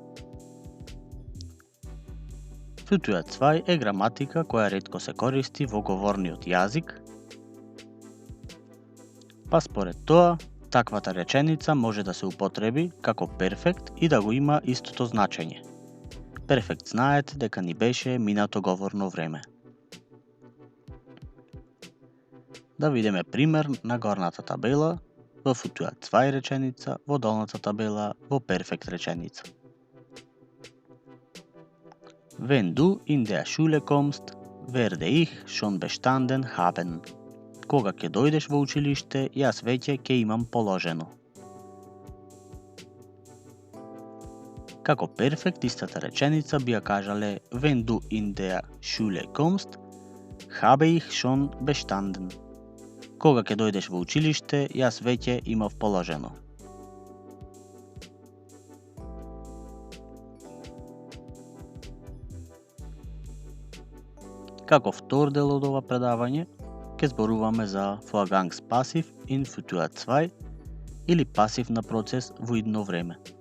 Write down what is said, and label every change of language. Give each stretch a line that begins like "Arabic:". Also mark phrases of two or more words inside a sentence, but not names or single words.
Macedonian: Futur 2 е граматика која ретко се користи во говорниот јазик, па според тоа, таквата реченица може да се употреби како перфект и да го има истото значење. Перфект знаете дека ни беше минато говорно време. Да видиме пример на горната табела во Futur 2 реченица, во долната табела во перфект реченица.
German: Wenn du in der Schule kommst, werde ich schon bestanden haben.
Macedonian: Кога ќе дојдеш во училиште, јас веќе ќе имам положено. Како перфект истата реченица би ја кажале
German: Wenn du in der Schule kommst, habe ich schon bestanden.
Macedonian: Кога ќе дојдеш во училиште, јас веќе имав положено. Како втор дел од ова предавање, ќе зборуваме за
German: Vorgangspasiv in Futur 2
Macedonian: или пасивна процес во идно време.